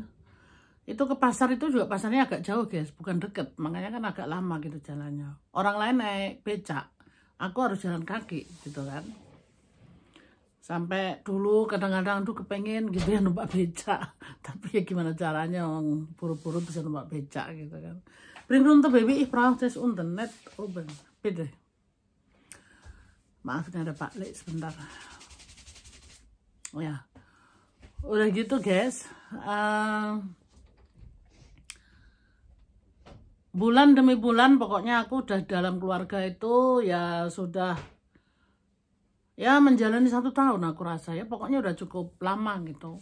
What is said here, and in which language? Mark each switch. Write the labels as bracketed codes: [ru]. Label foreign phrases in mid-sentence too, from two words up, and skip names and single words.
[id] Itu ke pasar itu juga pasarnya agak jauh guys, bukan deket, makanya kan agak lama gitu jalannya. Orang lain naik becak, aku harus jalan kaki gitu kan. Sampai dulu kadang-kadang tuh kepengen gitu ya numpak becak, tapi ya gimana caranya orang buru-buru bisa numpak becak gitu kan. [de] Bring runter baby, ich brauche das unten, net oben, bitte. [id] Maaf ada Pak Lek sebentar. Oh ya, udah gitu guys. Bulan demi bulan pokoknya aku udah dalam keluarga itu ya sudah ya menjalani 1 tahun aku rasa ya, pokoknya udah cukup lama gitu.